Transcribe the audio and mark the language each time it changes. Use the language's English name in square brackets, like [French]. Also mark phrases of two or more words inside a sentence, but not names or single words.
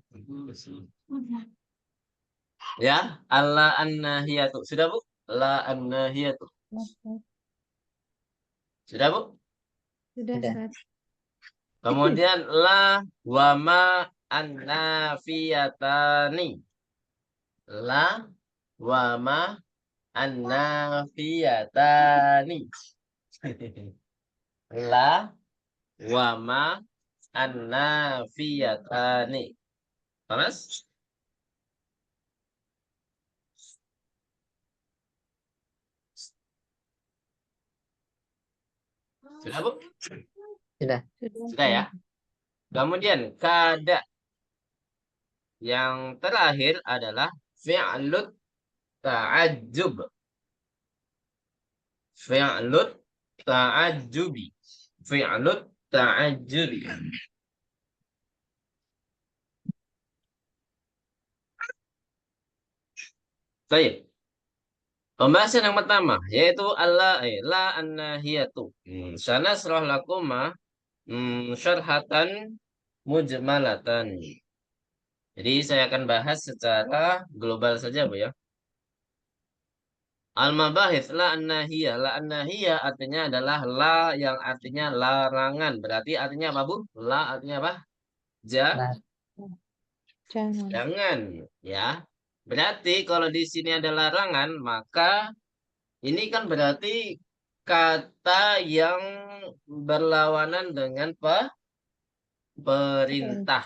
[Arabic] يا الله الناهية. [Indonesian] Sudah, Bu? [Arabic] لا الناهية. [Indonesian] Sudah, Bu? Sudah, Sudah. Ustaz. Kemudian [Arabic] لا وما النافيتان. لا وما النافيتان. لا وما النافيتان. [Indonesian] Panas? Sudah, Bu? Sudah. Sudah ya. Kemudian kada yang terakhir adalah [Arabic] فعل التعجب. فعل التعجب. فعل التعجب. [Indonesian] Baik. Pembahasan yang pertama yaitu [Arabic] لا الناهية. سنشرح لكما شرحا مجملا. [Indonesian] Jadi saya akan bahas secara global saja, Bu ya. [Arabic] المباحث لا الناهية. لا الناهية [Indonesian] artinya adalah la yang artinya larangan. Berarti artinya apa, Bu? La artinya apa? Nah, Jangan. Jangan, ya. Berarti kalau di sini ada larangan, maka ini kan berarti kata yang berlawanan dengan perintah.